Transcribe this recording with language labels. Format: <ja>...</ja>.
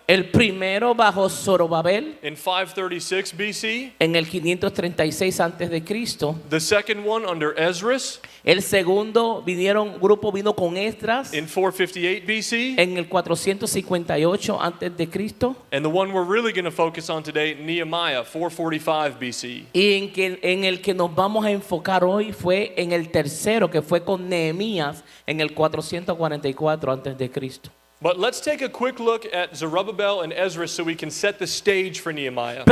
<es>El primero bajo Zorobabel</es> <en>in 536 BC.</en> <es>en el 536 antes de Cristo.</es> <en>The second one under Esdras</en> <es>El segundo grupo vino con Esdras</es> <en>in 458 BC.</en> <es>en el 458 antes de Cristo.</es> <en>And the one we're really going to focus on today, Nehemiah, 445 BC.</en> <es>Y en el que nos vamos a enfocar hoy fue en el tercero, que fue con Nehemías en el 444 antes de Cristo.</es> <en>But let's take a quick look at Zerubbabel and Ezra so we can set the stage for Nehemiah.</en>